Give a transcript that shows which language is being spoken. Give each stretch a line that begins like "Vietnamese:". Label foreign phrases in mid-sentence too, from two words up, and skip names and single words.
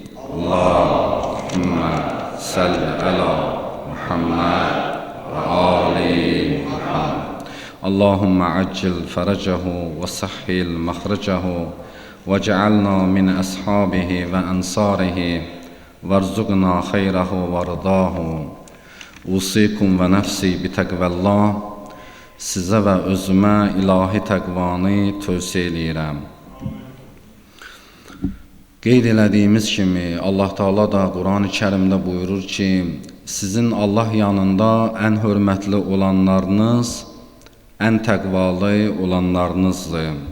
Arabic: اللهم صل على محمد وآل محمد. اللهم عجل فرجه وسهل مخرجه واجعلنا من أصحابه وأنصاره وارزقنا خيره ورضاه. أوصيكم ونفسي بتقوى الله.
Azerbaijani: Sizə və özümə ilahi təqvanı tövsiyə edirəm. Qeyd elədiyimiz kimi Allah Teala da Quran-ı Kərimdə buyurur ki, sizin Allah yanında ən hörmətli olanlarınız, ən təqvalı olanlarınızdır.